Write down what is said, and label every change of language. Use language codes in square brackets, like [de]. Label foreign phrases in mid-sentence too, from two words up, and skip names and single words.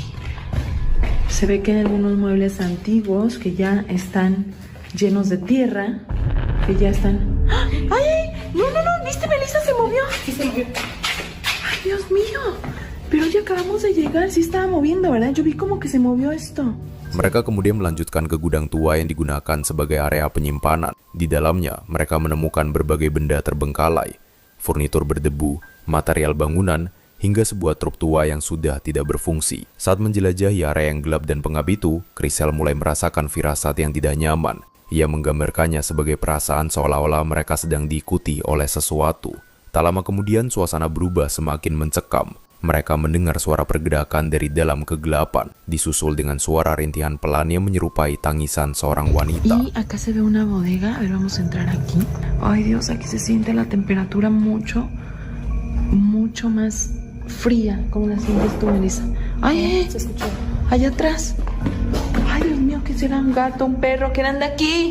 [es] Se ve que hay algunos muebles antiguos que ya están llenos de tierra, que ya están... ¡Ay! ¡No! ¿Viste, Melissa? Se movió. Sí, se movió. ¡Ay, Dios mío! Pero ya acabamos de llegar. Sí estaba moviendo, ¿verdad? Yo vi como que se movió esto. [id] Mereka kemudian melanjutkan ke gudang tua yang digunakan sebagai area penyimpanan. Di dalamnya, mereka menemukan berbagai benda terbengkalai, furnitur berdebu, material bangunan, hingga sebuah truk tua yang sudah tidak berfungsi. Saat menjelajahi area yang gelap dan pengap itu, Crisel mulai merasakan firasat yang tidak nyaman. Ia menggambarkannya sebagai perasaan seolah-olah mereka sedang diikuti oleh sesuatu. Tak lama kemudian, suasana berubah semakin mencekam. Mereka mendengar suara pergerakan dari dalam kegelapan, disusul dengan suara rintihan pelan yang menyerupai tangisan seorang wanita. [es] Y acá se ve una bodega. A ver, vamos a entrar aquí. Ay, Dios, aquí se siente la temperatura mucho más fría, como la sientes tú, Melissa. ¡Ay! Se escuchó. Allá atrás. ¡Ay, Dios mío! ¿Qué será? ¿Un gato? ¿Un perro? ¿Quién anda aquí?